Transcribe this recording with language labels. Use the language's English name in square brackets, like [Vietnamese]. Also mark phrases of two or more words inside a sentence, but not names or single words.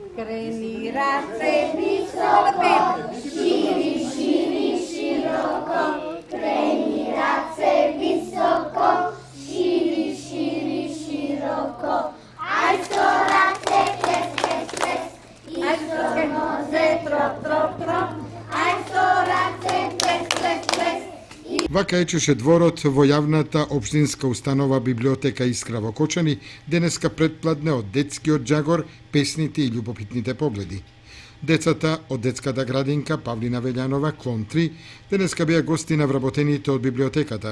[Macedonian] Крени раце високо, шири, шири, широко. Крени раце високо, шири, шири, широко. Ај сто раце, плес, плес, плес. Ај сто нозе, троп, троп, троп. Ај сто раце, плес, плес, плес. Вака ечеше дворот во јавната општинска установа библиотека Искра во Кочани, денеска претпладне од детскиот джагор, песните и љубопитните погледи. Децата од детската градинка Павлина Велјанова, клон 3, денеска беа гости на вработените од библиотеката.